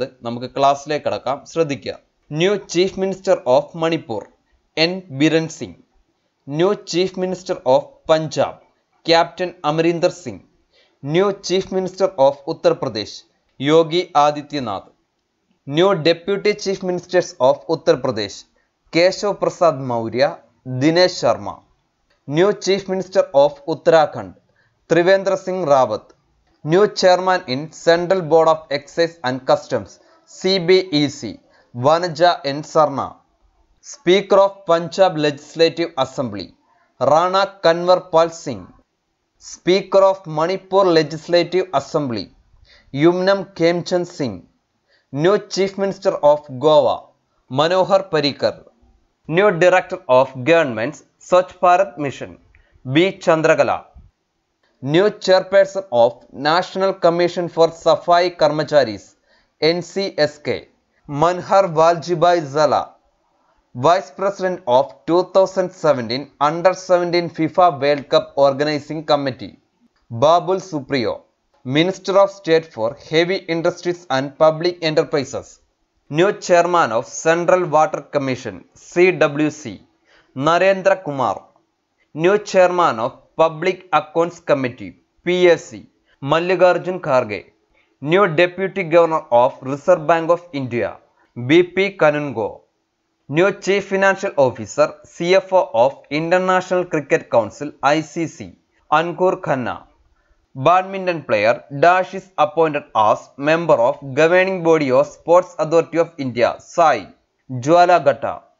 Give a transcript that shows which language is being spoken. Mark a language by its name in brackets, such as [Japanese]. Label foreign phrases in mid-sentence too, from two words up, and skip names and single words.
[Malayalam] നമുക്ക് ക്ലാസ്സിലേക്ക് കടക്കാം. ശ്രദ്ധിക്കുക. [English] New Chief Minister of Manipur N. Biren Singh. New Chief Minister of Punjab Captain Amarinder Singh. New Chief Minister of Uttar Pradesh Yogi Adityanath. New Deputy Chief Ministers of Uttar Pradesh Keshav Prasad Maurya, Dinesh Sharma. New Chief Minister of Uttarakhand, Trivendra Singh Rawat. New Chairman in Central Board of Excise and Customs, CBEC, Vanaja N. Sarna. Speaker of Punjab Legislative Assembly, Rana Kanwar Pal Singh. Speaker of Manipur Legislative Assembly, Yumnam Khemchand Singh. New Chief Minister of Goa, Manohar Parrikar. New Director of Government's Swachh Bharat Mission, B. Chandrakala. New Chairperson of National Commission for Safai Karmacharis, NCSK, Manhar Waljibai Zala. Vice President of 2017 Under-17 FIFA World Cup Organizing Committee, Babul Supriyo. Minister of State for Heavy Industries and Public Enterprises. New Chairman of Central Water Commission, CWC, Narendra Kumar. New Chairman of Public Accounts Committee, PSC, Mallikarjun Kharge. New Deputy Governor of Reserve Bank of India, BP Kanungo. New Chief Financial Officer, CFO of International Cricket Council, ICC, Ankur Khanna. Badminton player Dash is appointed as member of Governing Body of Sports Authority of India, SAI, Jwala Ghatta.